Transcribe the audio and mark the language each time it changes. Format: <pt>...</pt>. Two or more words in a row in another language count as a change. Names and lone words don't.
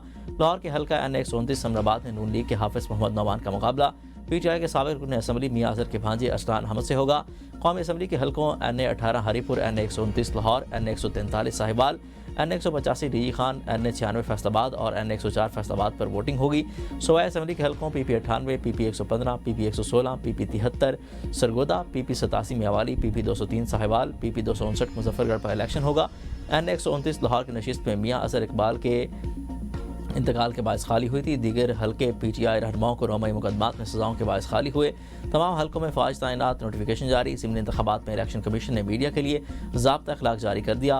<ur>لاہور کے حلقہ NA 129 سمرآباد میں نون لیگ کے حافظ محمد نعمان کا مقابلہ PTI کے سابق رکن اسمبلی میاں اظہر کے بھانجے اسلان احمد سے ہوگا. قومی اسمبلی کے حلقوں NA 18 ہری پور، NA 129 لاہور، NA 143 ساہیوال، NA 185 ڈی جی خان، NA 96 فیصل آباد اور NA 104 فیصل آباد پر ووٹنگ ہوگی. صوبائی اسمبلی کے حلقوں PP 98، PP 115، PP 116، PP 73 سرگودھا، PP 87 میانوالی، PP 203 ساہیوال، PP 259 مظفرگڑھ پر الیکشن ہوگا. NA 129 لاہور کی نشست میں میاں اظہر اقبال کے انتقال کے باعث خالی ہوئی تھی. دیگر حلقے PTI رہنماؤں کو رومئی مقدمات میں سزاؤں کے باعث خالی ہوئے. تمام حلقوں میں فوج تعینات. نوٹیفکیشن جاری. ضمنی انتخابات میں</ur> <en>election commission</en> <ur>نے میڈیا کے لیے ضابطہ اخلاق جاری کر دیا.</ur>